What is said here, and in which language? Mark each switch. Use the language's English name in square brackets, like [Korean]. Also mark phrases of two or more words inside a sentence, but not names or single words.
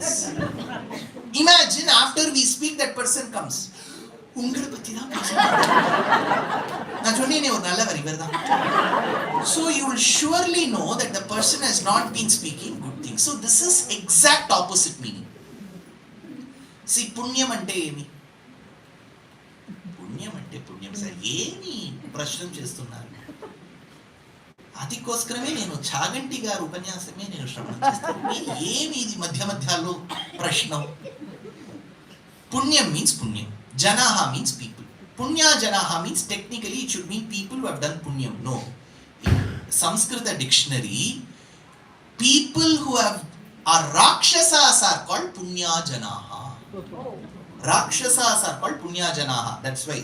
[English] Imagine after we speak, that person comes. So you will surely know that the person has not been speaking good things. So this is exact opposite meaning. See, [Telugu] పుణ్యం అంటే ఏమి? పుణ్యం అంటే పుణ్యం. Sir, ఏమి ప్రశ్నం చేస్తున్నారు. అదికోసమే నేను చాగంటి గారు ఉపన్యాసమే నేను శ్రవణం చేస్తాను. ఏమి ఇది మధ్య మధ్యలో ప్రశ్నం? పుణ్యం means punyam. [English] Janaha means people. [Sanskrit] पुण्य जनाः [English] means technically it should mean people who have done punyam. No. In Sanskrita dictionary, people who are Rakshasas are called [Sanskrit] पुण्य जनाः. [English] Rakshasas are called [Sanskrit] पुण्य जनाः. [English] That's why.